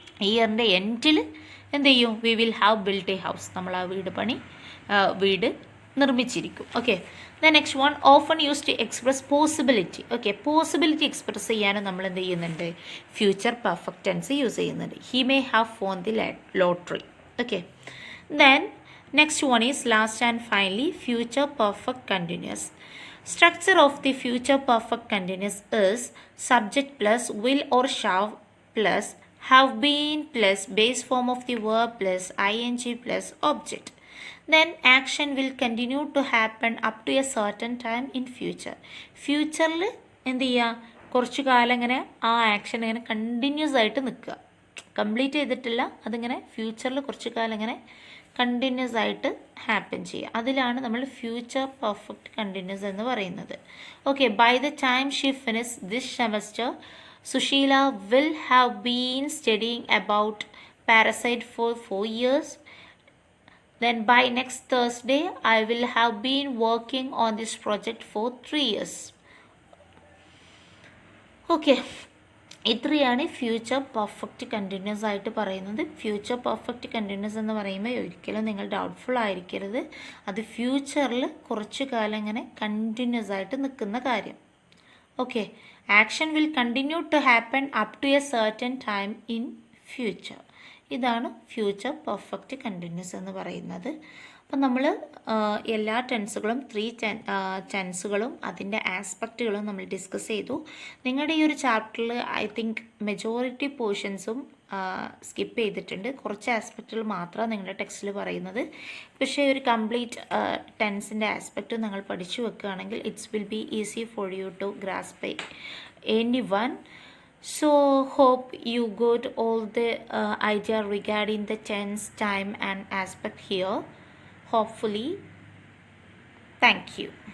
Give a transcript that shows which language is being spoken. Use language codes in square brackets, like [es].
[ml] ഇയറിൻ്റെ എൻഡിൽ എന്ത് ചെയ്യും, [en] we will have built a house, [ml] നമ്മൾ ആ വീട് നിർമ്മിച്ചിരിക്കും. [en] Okay, the next one often use to express possibility. [ml] Okay, possibility express ചെയ്യാനും നമ്മൾ എന്ത് ചെയ്യുന്നുണ്ട്, ഫ്യൂച്ചർ പെർഫെക്റ്റ് ടെൻസ് യൂസ് ചെയ്യുന്നുണ്ട്. [en] He may have won the lottery. Okay, then next one is last and finally future perfect continuous. Structure of the future perfect continuous is subject plus will or shall plus have been plus base form of the verb plus ing plus object. Then action will continue to happen up to a certain time in future. [ml] ഫ്യൂച്ചറിൽ എന്ത് ചെയ്യുക, കുറച്ച് കാലം ഇങ്ങനെ ആ action ഇങ്ങനെ continuous ആയിട്ട് നിൽക്കുക, കംപ്ലീറ്റ് ചെയ്തിട്ടില്ല, അതിങ്ങനെ ഫ്യൂച്ചറിൽ കുറച്ച് കാലം ഇങ്ങനെ കണ്ടിന്യൂസ് ആയിട്ട് ഹാപ്പൻ ചെയ്യുക. അതിലാണ് നമ്മൾ ഫ്യൂച്ചർ പെർഫെക്റ്റ് കണ്ടിന്യൂസ് എന്ന് പറയുന്നത്. [en] Okay, by the time she finish this semester Sushila will have been studying about parasite for 4 years. Then by next Thursday I will have been working on this project for 3 years. [ml] Okay, ഇത്രയാണ് future perfect continuous ആയിട്ട് പറയുന്നത്. Future perfect continuous എന്ന് പറയുമ്പോൾ ഒരിക്കലും നിങ്ങൾ doubtful ആയിരിക്കരുത്. അത് ഫ്യൂച്ചറിൽ കുറച്ച് കാലം ഇങ്ങനെ കണ്ടിന്യൂസ് ആയിട്ട് നിൽക്കുന്ന കാര്യം. [en] Okay, action will continue to happen up to a certain time in future. [ml] ഇതാണ് ഫ്യൂച്ചർ പെർഫെക്റ്റ് കണ്ടിന്യൂസ് എന്ന് പറയുന്നത്. അപ്പം നമ്മൾ എല്ലാ ടെൻസുകളും 3 ടെൻസുകളും അതിൻ്റെ ആസ്പെക്റ്റുകളും നമ്മൾ ഡിസ്കസ് ചെയ്തു. നിങ്ങളുടെ ഈ ഒരു ചാപ്റ്ററിൽ ഐ തിങ്ക് മെജോറിറ്റി പോർഷൻസും സ്കിപ്പ് ചെയ്തിട്ടുണ്ട്. കുറച്ച് ആസ്പെക്റ്റുകൾ മാത്രമാണ് നിങ്ങളുടെ ടെക്സ്റ്റിൽ പറയുന്നത്. പക്ഷേ ഒരു കംപ്ലീറ്റ് ടെൻസിൻ്റെ ആസ്പെക്റ്റ് നിങ്ങൾ പഠിച്ചു വെക്കുകയാണെങ്കിൽ [en] It's will be easy for you to grasp by any one. So hope you got all the idea regarding the tense, time and aspect here. Hopefully. Thank you.